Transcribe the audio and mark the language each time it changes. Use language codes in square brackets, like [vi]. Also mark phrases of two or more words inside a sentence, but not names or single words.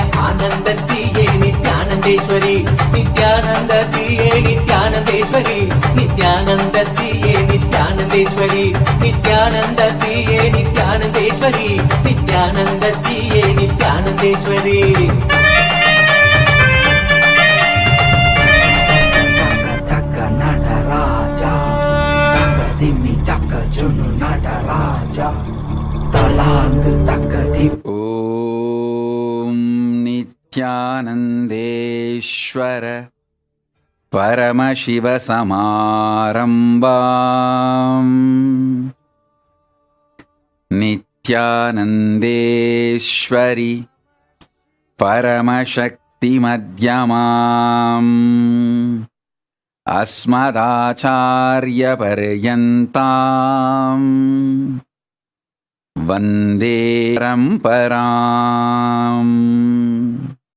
[sa] आनन्दत्तिये नित्यानन्देश्वरि नित्यानन्दत्तिये नित्यानन्देश्वरि नित्यानन्दत्तिये नित्यानन्देश्वरि नित्यानन्दत्तिये नित्यानन्देश्वरि नित्यानन्दत्तिये नित्यानन्देश्वरि नटराज सकतिमि तक्क जुनु नटराज ॐ नित्यानन्देश्वर परमशिवसमारम्भाम् नित्यानन्देश्वरि परमशक्तिमध्यमाम् अस्मदाचार्यपर्यन्ताम् वन्दे परम्पराम्।